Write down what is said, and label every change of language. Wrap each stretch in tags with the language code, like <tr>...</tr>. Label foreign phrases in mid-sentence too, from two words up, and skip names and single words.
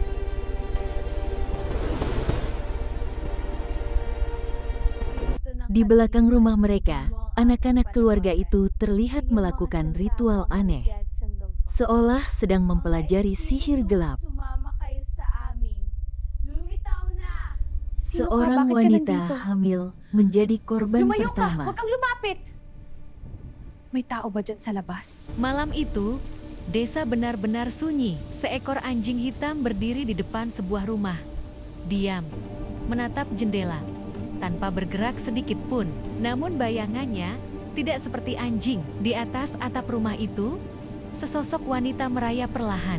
<id>Di belakang rumah mereka, anak-anak keluarga itu terlihat melakukan ritual aneh, seolah sedang mempelajari sihir gelap. Seorang wanita hamil menjadi korban</id> <tl>Lumayo ka!</tl> <id>pertama.</id> <tl>Huwag kang lumapit! May tao ba dyan sa labas?</tl> <id>Malam itu, desa benar-benar sunyi. Seekor anjing hitam berdiri di depan sebuah rumah. Diam, menatap jendela, tanpa bergerak sedikit pun. Namun bayangannya tidak seperti anjing. Di atas atap rumah itu, sesosok wanita merayap perlahan.</id>